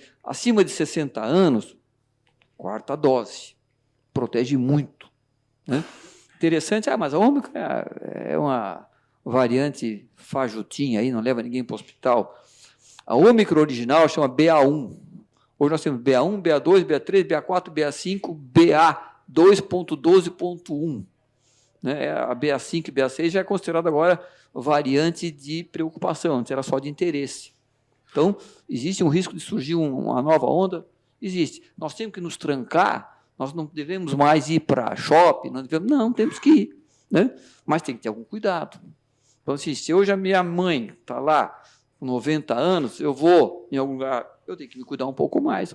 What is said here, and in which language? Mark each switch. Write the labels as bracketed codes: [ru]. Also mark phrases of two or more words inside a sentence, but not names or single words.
[pt] Acima de 60 anos, 4ª dose. Protege muito. Né? Interessante, mas a Ômicron é uma variante fajutinha, aí, não leva ninguém para o hospital. A Ômicron original chama BA1. Hoje nós temos BA1, BA2, BA3, BA4, BA5, BA2.12.1. Né? A BA5 e BA6 já é considerada agora variante de preocupação, antes era só de interesse. Então, existe um risco de surgir uma nova onda? Existe. Nós temos que nos trancar, nós não devemos mais ir para shopping, não, temos que ir. Né? Mas tem que ter algum cuidado. Então, assim, se hoje a minha mãe está lá com 90 anos, eu vou em algum lugar, eu tenho que me cuidar um pouco mais.